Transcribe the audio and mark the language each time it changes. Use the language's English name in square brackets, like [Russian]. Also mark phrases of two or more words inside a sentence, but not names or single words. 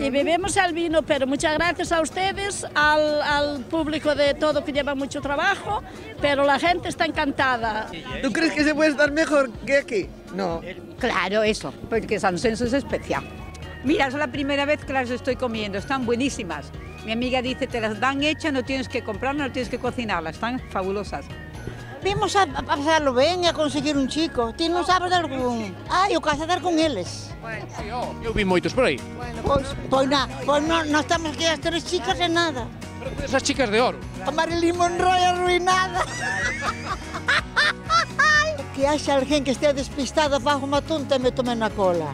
[Spanish] Y bebemos el vino, pero muchas gracias a ustedes, al público de todo que lleva mucho trabajo, pero la gente está encantada. ¿Tú crees que se puede estar mejor que aquí? No. Claro, eso, porque Sansenso es especial. Mira, es la primera vez que las estoy comiendo, están buenísimas. Mi amiga dice, te las dan hechas, no tienes que comprarlas, no tienes que cocinarlas, están fabulosas. [Galician] Vimos a pasarlo ben e a conseguir un chico. Ti non sabes de algún? Eu casar con eles. Eu vi moitos por aí. Pois non estamos aquí as 3 chicas e nada. [Spanish] Pero esas chicas de oro. [Galician] A Marilyn Monroe arruinada. Que haxa alguén que estea despistado, fago unha tonta e me tome na cola.